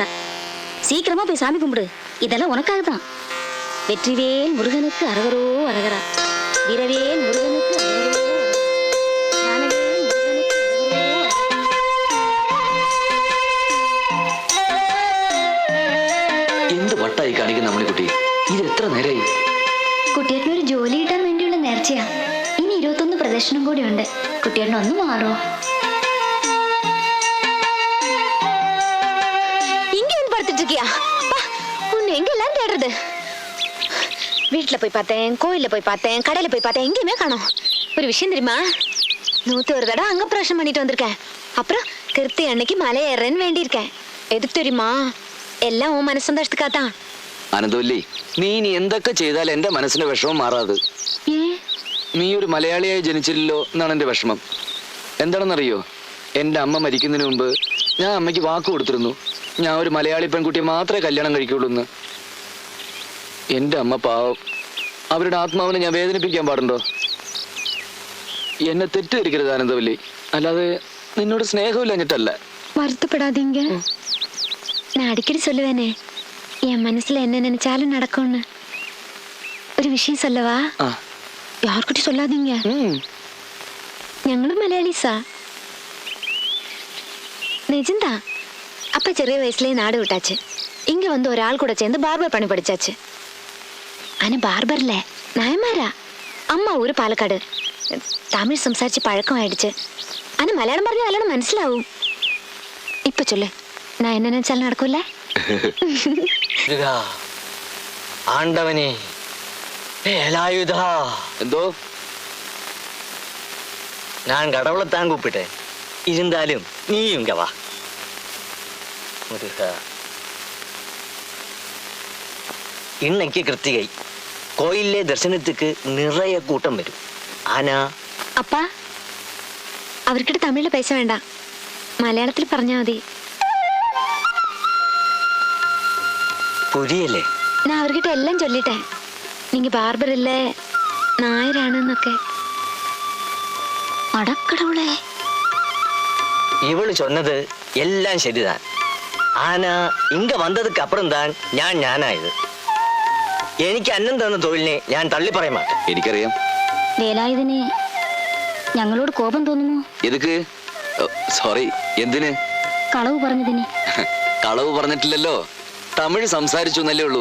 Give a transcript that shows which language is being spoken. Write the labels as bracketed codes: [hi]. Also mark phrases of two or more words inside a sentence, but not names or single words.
[ta] சீக்கிரமா போய் சாமி கும்பிடு, இதெல்லாம் உனக்காக தான். வெற்றிவேல் முருகனுக்கு அரகரோ அரகரா. வீரவேல் முருகனுக்கு அரகரோ. ஞானவேல் முருகனுக்கு அரகரோ. [ml] എന്ത് വട്ടായി കാണിക്കുന്ന അമ്മണിക്കുട്ടി, ഇത് എത്ര നേരായി? കുട്ടിയേട്ടന് ഒരു ജോലി കിട്ടാൻ വേണ്ടിയുള്ള നേർച്ചയാ. ഇനി 21 പ്രദർശനം കൂടി ഉണ്ട്. കുട്ടിയേട്ടൻ ഒന്ന് മാറോ? இங்க வந்து படுத்துட்டு இருக்கியா? உன்னை எங்க எல்லாம் தேடுறது? வீட்டுல போய் பார்த்தேன், கோயில்ல போய் பார்த்தேன், கடையில போய் பார்த்தேன், எங்கேயுமே காணோம். ஒரு விஷயம் தெரியுமா? 101 தடவை அங்க பிரவேசம் பண்ணிட்டு வந்திருக்கேன். அப்புறம் கிருத்தி அன்னைக்கு மலை ஏறேன்னு வேண்டியிருக்கேன். எதுக்கு தெரியுமா? എല്ലാം ഓ മനസ്സന്തോഷത്തിക്കാത്താ. അനന്തവല്ലി, നീ ഇനി എന്തൊക്കെ ചെയ്താൽ എന്റെ മനസ്സിന്റെ വിഷമം മാറാത്. നീ ഒരു മലയാളിയായി ജനിച്ചില്ലല്ലോ എന്നാണ് എന്റെ വിഷമം. എന്താണെന്നറിയോ, എന്റെ അമ്മ മരിക്കുന്നതിന് മുമ്പ് ഞാൻ അമ്മയ്ക്ക് വാക്ക് കൊടുത്തിരുന്നു, ഞാൻ ഒരു മലയാളി പെൺകുട്ടിയെ മാത്രമേ കല്യാണം കഴിക്കുള്ളൂ എന്ന്. എന്റെ അമ്മ പാവം, അവരുടെ ആത്മാവിനെ ഞാൻ വേദനിപ്പിക്കാൻ പാടുണ്ടോ? എന്നെ തെറ്റിദ്ധരിക്കരുത് ആനന്ദവല്ലി, അല്ലാതെ നിന്നോട് സ്നേഹമില്ലഞ്ഞിട്ടല്ല. [ta] வருத்தப்படாதீங்க. நான் அடிக்கடி சொல்லுவேனே, என் மனசுல என்ன நினைச்சாலும் நடக்கும்னு. [ml] ഒരു വിഷയം [ta] சொல்லவா? யார்கிட்ட சொல்லாதீங்க. [ml] ഞങ്ങളും മലയാളീസാ. [ta] நிஜந்தா. [ml] அப்பா ചെറിയ വയസ്സിലേ നാട് വിട്ടാச்சு. [ta] இங்க வந்து ஒரு ஆள் கூட சேர்ந்து பார்பர் பணி படிச்சாச்சு. ஆனா பார்பர்ல நாயமாரா. அம்மா ஊரு [ml] പാലക്കാട്. തമിഴ് സംസാരിച്ച് പഴക്കമായിடுச்சு. ஆனா മലയാളം പറഞ്ഞാൽ നല്ലോണം മനസ്സിലാവും. ഇപ്പൊ ചൊല്ലേ, [ta] நான் என்ன நினைச்சாலும் நடக்கும்ல? ஆண்டவனே, வேலாயுதா. [ml] എന്തോ? [ta] நான் கடவுளைத்தான் கூப்பிட்டேன். இருந்தாலும் நீயும் இங்க வா. முருகா, இன்னைக்கு கிருத்திகை. கோயிலே தரிசனத்துக்கு நிறைய கூட்டம் வரும். ஆனா அப்பா, அவர்கிட்ட தமிழ்ல பேச வேண்டாம், மலையாளத்தில் [ml] പറഞ്ഞാ മതി. [ta] புரியலே? நான் அவர்கிட்ட எல்லாம் சொல்லிட்டேன். நீங்க பார்பர் இல்ல, நாயராണെന്നൊക്കെ. அடக்கடவுளே, இவளு சொன்னது எல்லாம் சரிதான். ஆனா இங்க வந்ததுக்கு அப்புறம் தான் ഞാനായത്. [ml] എനിക്ക് അന്നം തന്ന തൊഴിലിനെ ഞാൻ തള്ളി പറയാൻ മാട്ടേൻ. എനിക്കറിയാം. വേലായുധന് ഞങ്ങളോട് കോപം തോന്നുന്നു. എതുക്ക്? സോറി, എന്തിന്? കളവ് പറഞ്ഞതിന്. കളവ് പറഞ്ഞിട്ടില്ലല്ലോ, തമിഴ് സംസാരിച്ചു എന്നല്ലേ ഉള്ളൂ.